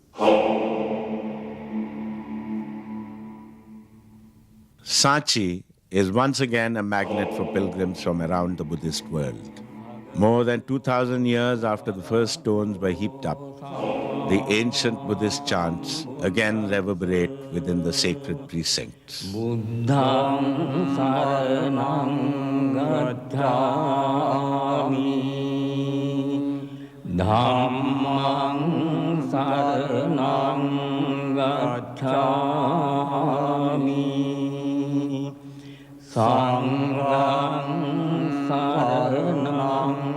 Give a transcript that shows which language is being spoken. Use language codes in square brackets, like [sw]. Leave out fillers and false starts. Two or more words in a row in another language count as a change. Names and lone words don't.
[en] Sanchi is once again a magnet for pilgrims from around the Buddhist world. More than 2,000 years after the first stones were heaped up, the ancient Buddhist chants again reverberate within the sacred precincts. [pi] Buddham saranam gacchami, Dhammam saranam gacchami, Sangham saranam